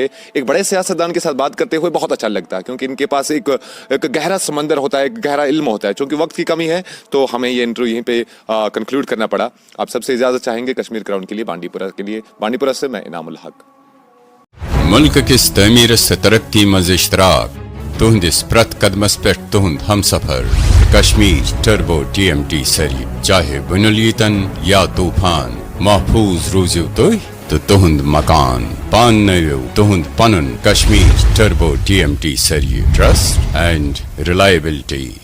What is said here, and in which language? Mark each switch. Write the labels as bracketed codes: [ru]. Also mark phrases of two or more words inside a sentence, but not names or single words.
[ur] ایک بڑے سیاستدان کے ساتھ بات کرتے ہوئے بہت اچھا لگتا ہے، کیونکہ ان کے پاس ایک گہرا سمندر ہوتا ہے، ایک گہرا علم ہوتا ہے۔ چونکہ وقت کی کمی ہے تو ہمیں یہ انٹرویو یہیں پہ کنکلوڈ کرنا پڑا۔ آپ سب سے اجازت چاہیں گے کشمیر کراؤن کے لیے بانڈی پورہ سے میں انعام الحق۔ [ks] ملک کس تعمیر سے ترقی مز اشتراک تہندس پرت قدمس پہ تہند ہم سفر کشمیر ٹربو TMT سری، چاہے بنیلیتن یا طوفان، محفوظ روزیو تو تہند مکان پان نو تہند پنن کشمیر ٹربو TMT سری، [en] trust and reliability.